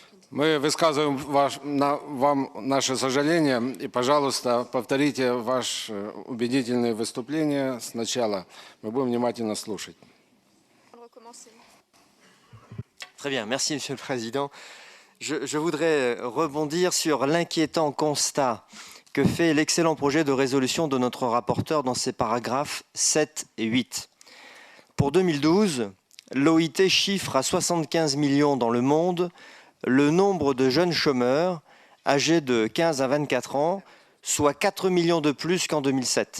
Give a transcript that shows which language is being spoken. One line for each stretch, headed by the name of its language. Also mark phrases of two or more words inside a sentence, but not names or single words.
Russian: Мы высказываем вам наше сожаление, и, пожалуйста, повторите ваше убедительное выступление сначала. Мы будем внимательно слушать.
French: Recommencer. Très bien, merci Monsieur le Président. Je voudrais rebondir sur l'inquiétant constat que fait l'excellent projet de résolution de notre rapporteur dans ses paragraphes 7 et 8. Pour 2012, l'OIT chiffre à 75 millions dans le monde le nombre de jeunes chômeurs âgés de 15 à 24 ans, soit 4 millions de plus qu'en 2007.